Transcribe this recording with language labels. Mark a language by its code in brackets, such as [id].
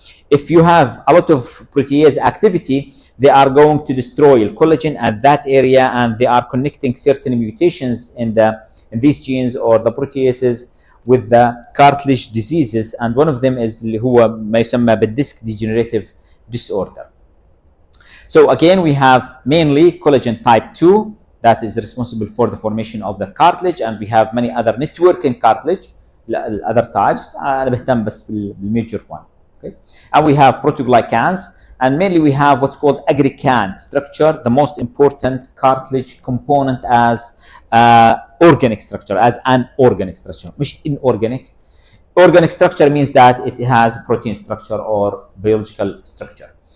[en] If you have a lot of protease activity, they are going to destroy the collagen at that area, and they are connecting certain mutations in these genes or the proteases with the cartilage diseases, and one of them is [ar] اللي هو ما يسمى بالديسك [en] degenerative disorder. So again, we have mainly collagen type 2 that is responsible for the formation of the cartilage, and we have many other network in cartilage, other types. [ar] أنا بهتم بس بالميجر one. [en] Okay. And we have protoglycans, and mainly we have what's called aggrecan structure, the most important cartilage component as organic structure, as an organic structure, مش inorganic. Organic structure means that it has protein structure or biological structure.